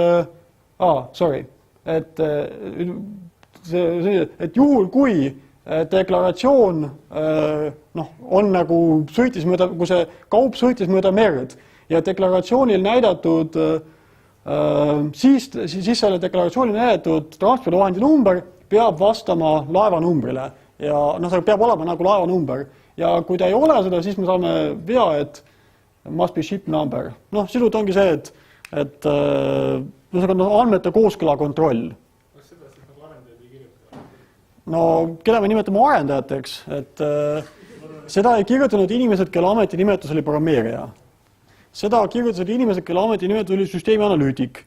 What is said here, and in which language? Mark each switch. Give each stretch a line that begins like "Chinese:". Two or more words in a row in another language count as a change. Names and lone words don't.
Estonian: et juhul kui deklaratsioon on nagu sõitis mööda, kui see kaup sõitis mööda merd ja deklaratsioonil näidatud, siis selle deklaratsioonil näidatud transpordivahendi number peab vastama laeva numbrile. Ja see peab olema nagu laeva number. Ja kui ta ei ole seda, siis me saame vea, et
English: must be ship number.
Estonian: Sisult ongi see, et andmete kooskõla kontroll. Kas seda siis nagu arendajad ei kirjutada? Keda me nimetame arendajateks, et seda ei kirjutanud inimesed, kelle ametinimetus oli programmeerija. Seda kirjutasid inimesed, kelle ametinimetus oli süsteemi analüütik.